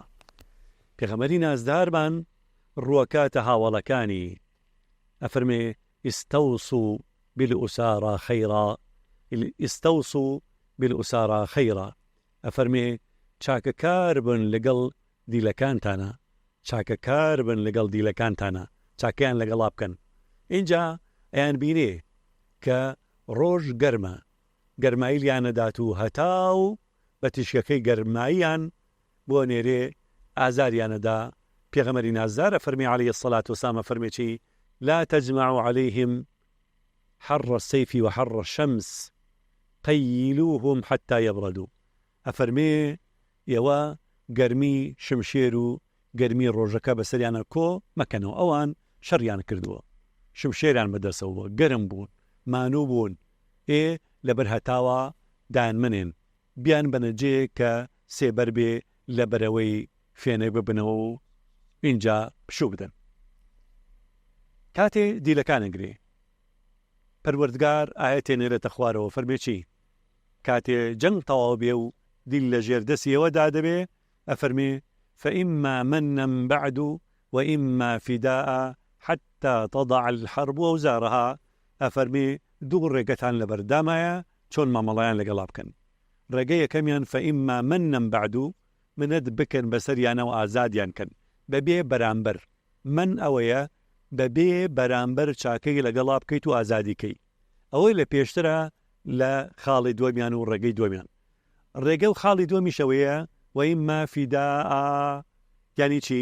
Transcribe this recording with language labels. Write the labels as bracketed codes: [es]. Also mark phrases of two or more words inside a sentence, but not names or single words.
[ckb] پێغەمبەری نازدارمان ڕووەکاتە هاوڵەکانی ئەفەرمێ [ar] ئیستەوصوا بالئوسارى خەیرا، ئیستەوصوا بالئوسارى خەیرا، [ckb] ئەفەرمێ چاکەکار بن لەگەڵ دیلەکانتانە، چاکەکار بن لەگەڵ دیلەکانتانە، چاکەیان لەگەڵا بکەن. اینجا ئەیان بینێ کە ڕۆژ گەرمە، گەرمایی لیانەدات و هەتاو بە تیشکەکەی گەرماییان بۆ نێرێ ئازاریانەدا. پێغەمبەری نازدار ئەفەرمێ [ar] عەلەیهی السەڵات وەسەلام [ckb] ئەفەرمێ چی؟ [ar] لا تجمعوا عليهم حر السيف وحر الشمس قيلوهم حتى يبردوا. [ckb] ئەفەرمێ ئێوە گەرمی شمشێر و گەرمی ڕۆژەکە بەسەریانە کۆ مەکەنەوە، ئەوان شەڕیان کردووە، شمشێریان بەدەستەوە، گەرم بوون، مانوو بوون، لەبەر هەتاوە دایانمنێن بیان بەنەجێ کە سێبەر بێ لە بەرەوەی فێنەی ببنەوە و اینجا پشوو بدەن. کاتێ دیلەکانەگرێ پەروەردگار ئاەتێ نێرێتە خوارەوە، فەرمێ چی؟ کاتێ جەنگ تەواو بێ و دیل لە ژێردەستی ئێوەدا دەبێ، ئەفەرمێ [ar] فإما منا بعد وإما فداء حتى تضع الحرب أوزارها. [ckb] ئەفەرمێ دوو ڕێگەتان لەبەردامایە چۆن مامەڵەیان لەگەڵا بکەن. ڕێگەی یەکەمیان [ar] فإما منا بعد، [ckb] منەت بکەن بەسەریانەوە ئازادیان کەن بەبێ بەرامبەر. من ئەوەیە بەبێ بەرامبەر چاکەی لەگەڵا بکەیت و ئازادیکەی. ئەوەی لە پێشترە لە خاڵی دووەمیان و ڕێگەی دووەمیان. ڕێگە و خاڵی دووەمیشەوەیە [ar] وئیما فیداء، [ckb] یعنی چی؟